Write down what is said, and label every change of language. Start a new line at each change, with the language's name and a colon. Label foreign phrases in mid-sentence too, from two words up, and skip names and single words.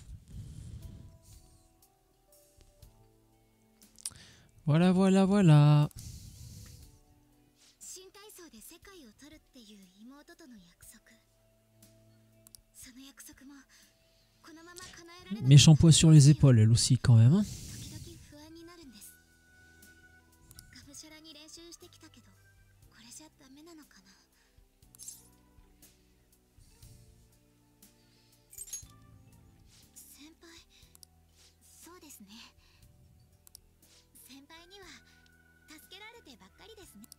French: Voilà, voilà, voilà.
Japanese: 新体操で世界を取るっていう妹との約束、その約束もこのまま叶えられなかった。
French: Méchant poids sur les épaules, elle aussi, quand même. Hein.
Japanese: 時々不安になるんです。がむしゃらに練習してきたけど、これじゃダメなのかな。先輩、そうですね。先輩には助けられてばっかりですね。